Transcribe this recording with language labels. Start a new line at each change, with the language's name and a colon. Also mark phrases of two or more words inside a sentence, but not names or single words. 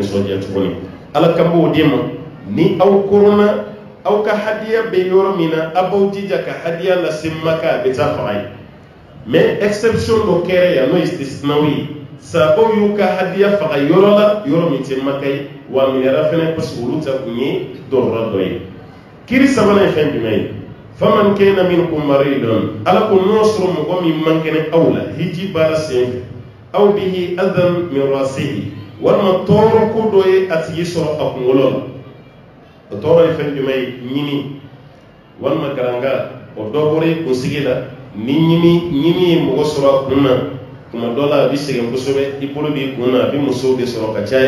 Bambara: nisɔndiya tuguni Ala kan b'o di ma ni aw koronna aw ka hadiya bɛ yɔrɔ min na a b'aw jija ka hadiya lase Maka a bɛ taa faga ye
French: mais exception
Bambara: dɔ kɛra yan n'o ye istisnaw ye sahabaw y'u ka hadiya faga yɔrɔ la yɔrɔ min tɛ Maka ye wa a minɛra fɛnɛ parce que olu ta kun ye dɔrɔrɔ dɔ ye kiri sabanan ye fɛn jumɛn ye
Arabic: فمن كان منكم مريضا
Bambara: Ala ko n'o sɔrɔ mɔgɔ min man kɛnɛ aw la hiji baara senfɛ
Arabic: أو به أذى من رأسه
Bambara: walima tɔɔrɔ ko dɔ ye a tigi sɔrɔ a kunkolo la o tɔɔrɔ ye fɛn jumɛn ye ɲimi walima garanga o dɔ bɔra i kunsigi la ni ɲimi ye mɔgɔ sɔrɔ a kun na tuma dɔ la a bɛ sɛgɛn kosɛbɛ i bolo b'i kun na a bɛ musow de sɔrɔ ka caya